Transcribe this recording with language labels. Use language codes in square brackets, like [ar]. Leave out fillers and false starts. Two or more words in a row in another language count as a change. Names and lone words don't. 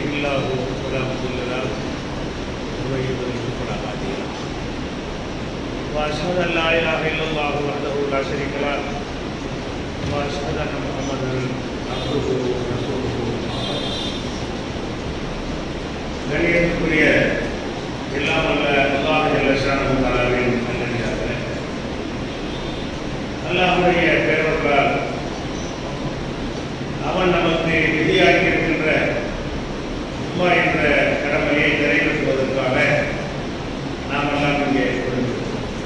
[ar] الله فلا مضل له ومن يضلل فلا هادي له وأشهد أن لا إله إلا الله وحده لا شريك له وأشهد أن محمدا عبده ورسوله [ta] கணியத்துக்குரிய எல்லாம் வல்ல அல்லாஹ் [ar] جل شأنه [ta] தஆலாவின் நல்லடியார்களே, அல்லாஹ்வுடைய பேரருளால் அவன் நமக்கு விதியாக்கியிருக்கின்ற உம்மா என்ற கடமையை நிறைவேற்றுவதற்காக நாம் எல்லாம் இங்கே கொண்டிருக்கிறோம்.